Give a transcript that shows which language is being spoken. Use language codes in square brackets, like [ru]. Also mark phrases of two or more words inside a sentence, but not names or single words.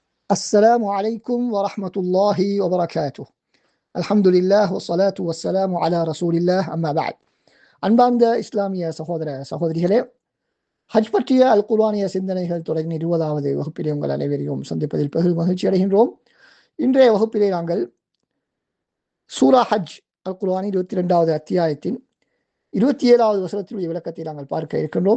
[ar] السلام عليكم ورحمة الله وبركاته. الحمد لله والصلاة والسلام على رسول الله أما بعد. [ta] அன்பார்ந்த இஸ்லாமிய சகோதர சகோதரிகளே, ஹஜ் பற்றிய அல் குர்ஆனிய சிந்தனைகள் தொடங்கிய 20வது வகுப்பிலே உங்கள் அனைவரையும் சந்திப்பதில் பெரும் மகிழ்ச்சி அடைகின்றோம். இன்றைய வகுப்பிலே நாங்கள் சூரா ஹஜ் அல் குர்ஆன் 22வது அத்தியாயத்தின் 27வது வசனத்தினுடைய விளக்கத்தை நாங்கள் பார்க்க இருக்கின்றோம்.